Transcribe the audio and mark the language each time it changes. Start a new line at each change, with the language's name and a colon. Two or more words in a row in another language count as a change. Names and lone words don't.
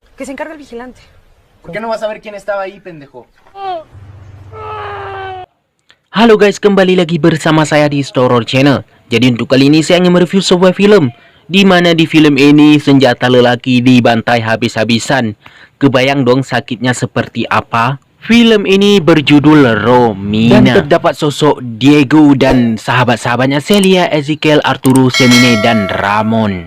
Spanish: Que se encarga el vigilante. ¿Por qué no vas a ver quién estaba ahí, pendejo?
Indonesian: Halo guys, kembali lagi bersama saya di Storor Channel. Jadi untuk kali ini saya ingin mereview sebuah film, di mana di film ini senjata lelaki dibantai habis-habisan. Kebayang dong sakitnya seperti apa? Film ini berjudul Romina dan terdapat sosok Diego dan sahabat-sahabatnya Celia, Ezekiel, Arturo, Semine, dan Ramon.